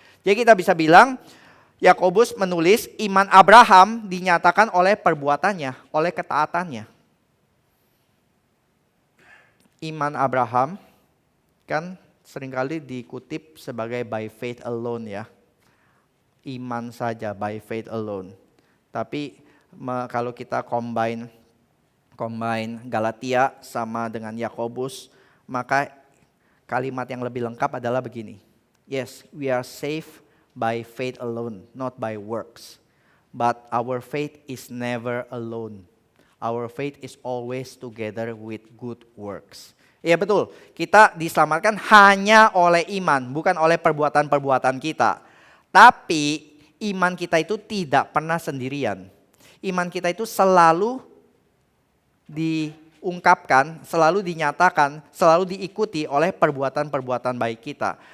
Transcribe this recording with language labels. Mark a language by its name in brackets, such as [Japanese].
[Indonesian] Jadi kita bisa bilang Yakobus menulis iman Abraham dinyatakan oleh perbuatannya, oleh ketaatannya. Iman Abraham kan seringkali dikutip sebagai [English] by faith alone [Indonesian] ya. Iman saja, [English] by faith alone. [Indonesian] Tapi kalau kita combine Galatia sama dengan Yakobus, maka kalimat yang lebih lengkap adalah begini. [English] Yes, we are saved by faith alone, not by works. But our faith is never alone. Our faith is always together with good works. [Indonesian] Iya betul, kita diselamatkan hanya oleh iman, bukan oleh perbuatan-perbuatan kita. Tapi iman kita itu tidak pernah sendirian. Iman kita itu selalu diungkapkan, selalu dinyatakan, selalu diikuti oleh perbuatan-perbuatan baik kita.